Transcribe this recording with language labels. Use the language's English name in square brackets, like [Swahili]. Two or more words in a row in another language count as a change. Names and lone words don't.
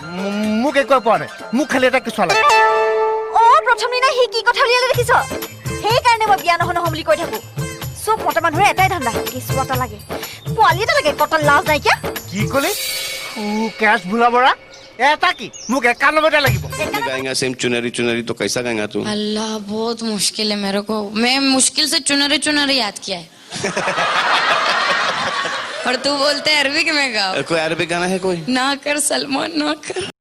[Assamese] মোক একোৱে পোৱা নাই, মোক খালি এটা কেঁচুৱা লাগে। অ প্ৰথম দিনা সি কি কথা উলিয়ালে দেখিছ? সেইকাৰণে মই বিয়া নহওঁ বুলি কৈ থাকো। চব মতা মানুহৰ এটাই ধান্দা, কেঁচুৱা এটা লাগে, পোৱালি এটা লাগে, কটা লাজ নাইকিয়া। কি কলি? কেছ ভুলা বৰা এটা কি? মোক 91টা লাগিব। [Hindi] गाएगा सेम चुनरी चुनरी तो कैसा गाएगा तू? अल्लाह बहुत मुश्किल है मेरे को, मैं मुश्किल से चुनरी चुनरी याद किया है। और तू बोलते अरबी में गाओ। कोई अरबी गाना है कोई? ना कर सलमान ना कर।